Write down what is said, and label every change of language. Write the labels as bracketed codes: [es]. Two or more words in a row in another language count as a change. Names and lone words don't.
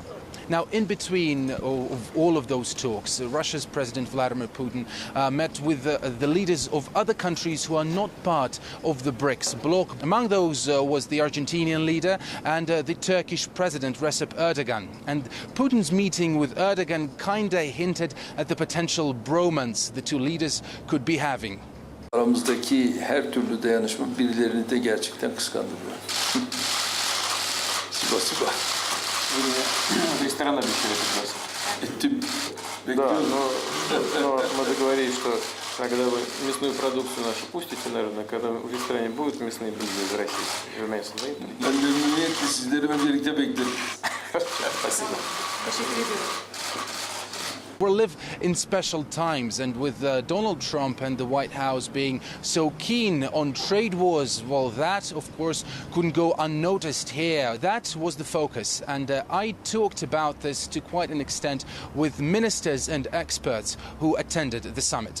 [en] Now, in between all of those talks, Russia's President Vladimir Putin met with the leaders of other countries who are not part of the BRICS bloc. Among those was the Argentinian leader and the Turkish President Recep Erdogan. And Putin's meeting with Erdogan kinda hinted at the potential bromance the two leaders could be having. [tr] Aramızdaki her türlü dayanışma birilerini de gerçekten kıskandırıyor. [ru] Спасибо. Ресторан обещали пригласить. Да, но мы договорились, что когда вы мясную продукцию нашу пустите, наверное, когда в ресторане будут мясные блюда из России, мясо, да? [tr] Ben memnuniyetle sizleri öncelikle beklerim. [ru] Спасибо. [en] We live in special times, and with Donald Trump and the White House being so keen on trade wars, well, that, of course, couldn't go unnoticed here. That was the focus, and I talked about this to quite an extent with ministers and experts who attended the summit.